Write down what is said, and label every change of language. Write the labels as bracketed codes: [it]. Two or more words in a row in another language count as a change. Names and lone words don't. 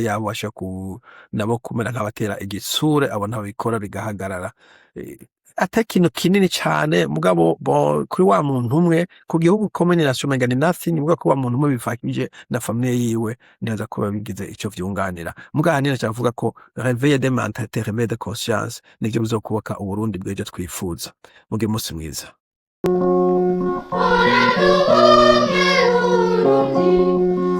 [rn] yabo basha nabo kumera nk'abatera igisure abo nabo bikora bigahagarara atakintu kinini cyane mugabo kuri wa muntu umwe ku gihugu communication mengani nothing mugabo ko wa muntu umwe bifakije na famille yiwe neza ko babigize ico vyunganira mugabo nina cyavuga ko [fr] réveil de mentalité réveil de conscience [rn] nivyo bizokubaka uburundi bwejo twifuza muge musi mwiza